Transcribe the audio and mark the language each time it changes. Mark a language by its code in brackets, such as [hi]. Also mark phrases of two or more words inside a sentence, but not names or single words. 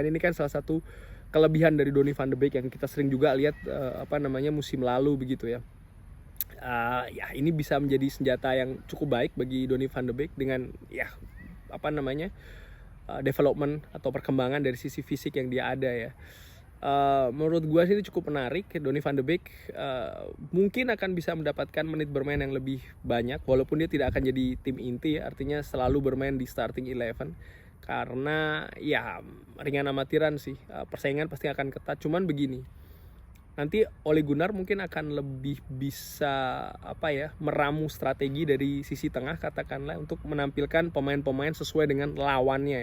[id] Ini kan salah satu kelebihan dari Donny van de Beek yang kita sering juga lihat musim lalu begitu ya. Ini bisa menjadi senjata yang cukup baik bagi Donny van de Beek dengan development atau perkembangan dari sisi fisik yang dia ada ya. Menurut gue sih ini cukup menarik. Donny van de Beek mungkin akan bisa mendapatkan menit bermain yang lebih banyak, walaupun dia tidak akan jadi tim inti ya, artinya selalu bermain di starting 11, karena ya ringan amatiran sih, persaingan pasti akan ketat. Cuman begini, nanti Ole Gunnar mungkin akan lebih bisa meramu strategi dari sisi tengah katakanlah, untuk menampilkan pemain-pemain sesuai dengan lawannya ya.